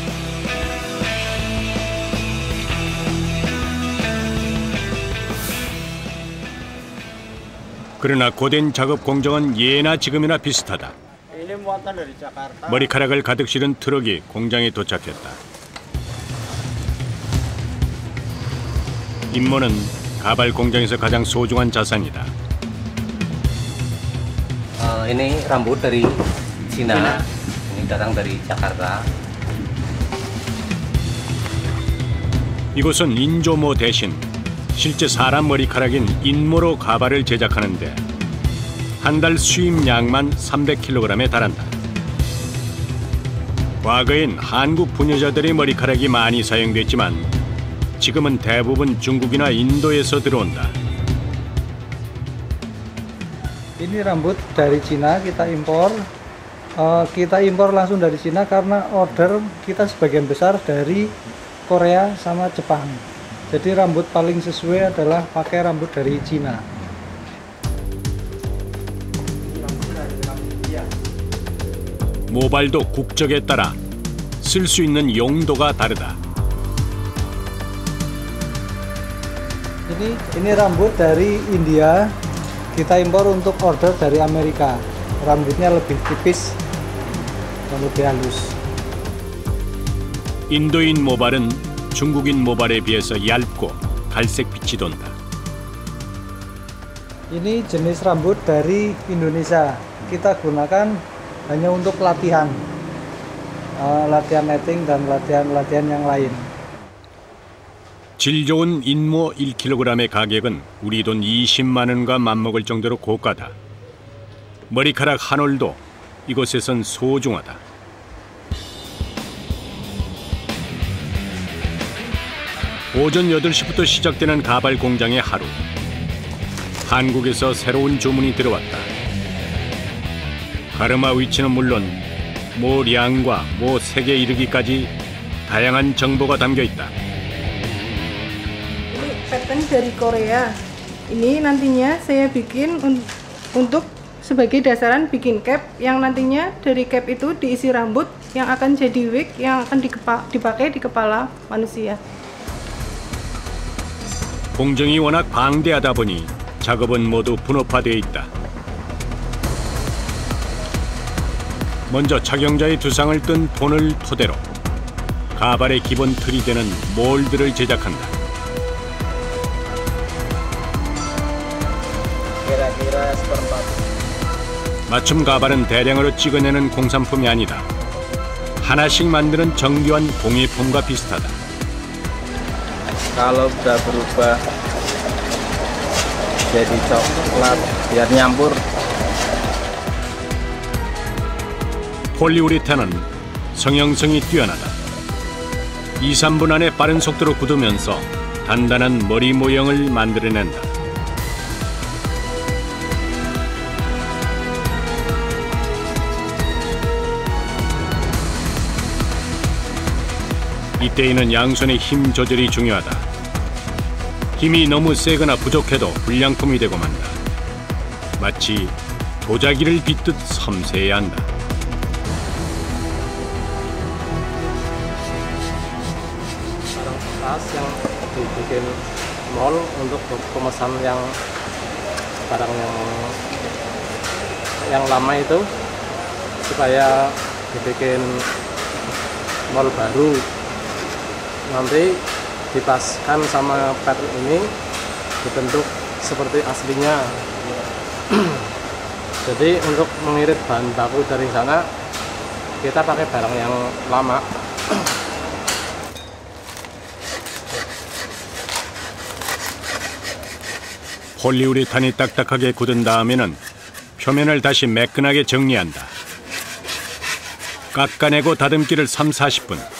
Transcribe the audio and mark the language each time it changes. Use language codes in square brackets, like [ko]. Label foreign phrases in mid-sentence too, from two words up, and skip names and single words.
[ko] 그러나 고된 작업 공정은 예나 지금이나 비슷하다. 머리카락을 가득 실은 트럭이 공장에 도착했다. 임모는 가발 공장에서 가장 소중한 자산이다. [id] Ini rambut dari Cina. Ini datang dari Jakarta. [ko] 이곳은 인조모 대신 실제 사람 머리카락인 인모로 가발을 제작하는데 한 달 수입량만 300kg에 달한다. 과거엔 한국 부녀자들의 머리카락이 많이 사용됐지만 지금은 대부분 중국이나 인도에서 들어온다. [id] Ini rambut dari Cina kita impor. Kita impor langsung dari Cina karena order kita sebagian besar dari Korea sama Jepang. Jadi rambut paling sesuai adalah pakai rambut dari Cina. [ko] 모발도 국적에 따라 쓸 수 있는 용도가 다르다. [id] Ini rambut dari India. Kita impor untuk order dari Amerika. Rambutnya lebih tipis dan lebih halus. [ko] 인도인 모발은 중국인 모발에 비해서 얇고 갈색 빛이 돈다. [id] Ini jenis rambut dari Indonesia. Kita gunakan hanya untuk latihan, latihan netting dan latihan yang lain. [ko] 질 좋은 인모 1kg의 가격은 우리 돈 20만 원과 맞먹을 정도로 고가다. 머리카락 한 올도 이곳에선 소중하다. 오전 8시부터 시작되는 가발 공장의 하루. 한국에서 새로운 주문이 들어왔다. 가르마 위치는 물론 모 량과 모 색에 이르기까지 다양한 정보가 담겨 있다. [id] Pattern dari Korea. Ini nantinya saya bikin untuk sebagai dasaran bikin cap yang nantinya dari cap itu diisi rambut yang akan jadi wig yang akan dipakai di kepala manusia. [ko] 공정이 워낙 방대하다 보니 작업은 모두 분업화되어 있다. 먼저 착용자의 두상을 뜬 톤을 토대로 가발의 기본 틀이 되는 몰드를 제작한다. 맞춤 가발은 대량으로 찍어내는 공산품이 아니다. 하나씩 만드는 정교한 공예품과 비슷하다. [id] Kalau sudah berubah jadi coklat biar nyampur. [ko] 폴리우레탄은 성형성이 뛰어나다. 2, 3분 안에 빠른 속도로 굳으면서 단단한 머리 모형을 만들어낸다. 이때에는 양손의 힘 조절이 중요하다. 힘이 너무 세거나 부족해도 불량품이 되고 만다. 마치 도자기를 빗듯 섬세해야 한다. [id] tas yang dibikin mall untuk pemesan yang barang yang lama itu supaya dibikin mall baru, nanti dipaskan sama pet ini dibentuk seperti aslinya. Jadi untuk mengirit bahan baku dari sana kita pakai barang yang lama. [ko] 폴리우레탄이 딱딱하게 굳은 다음에는 표면을 다시 매끈하게 정리한다. 깎아내고 다듬기를 30-40분.